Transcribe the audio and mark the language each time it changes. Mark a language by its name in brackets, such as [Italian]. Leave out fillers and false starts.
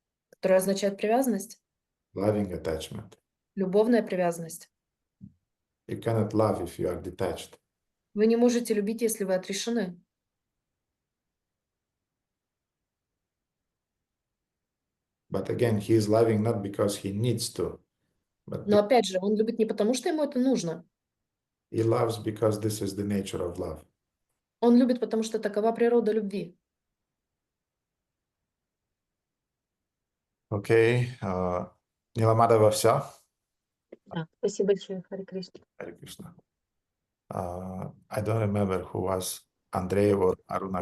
[Russian] которое означает привязанность, [English] loving attachment. [Russian] любовная привязанность. [English] You cannot love if you are detached. [Russian] Вы не можете любить, если вы отрешены. [English] But again, he is loving not because he needs to, but [Russian] Но опять же, он любит не потому, что ему это нужно. [English] he loves because this is the nature of love. [Russian] Он любит, потому что такова природа любви. Окей. Ниламадова, все? Да, спасибо большое, Харе Кришна. Харе Кришна. [English] I don't remember who was Andrei or Aruna.